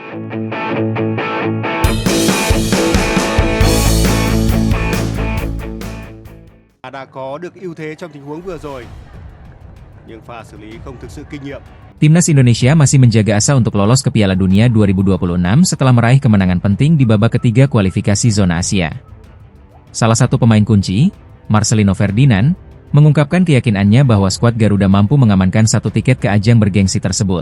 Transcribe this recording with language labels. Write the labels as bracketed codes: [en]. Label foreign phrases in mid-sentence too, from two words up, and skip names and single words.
[vi] Đã có được ưu thế trong tình huống vừa rồi, nhưng pha xử lý không thực sự kinh nghiệm. [id] Timnas Indonesia masih menjaga asa untuk lolos ke Piala Dunia 2026 setelah meraih kemenangan penting di babak ketiga kualifikasi zona Asia. Salah satu pemain kunci, Marcelino Ferdinand, mengungkapkan keyakinannya bahwa skuad Garuda mampu mengamankan satu tiket ke ajang bergengsi tersebut.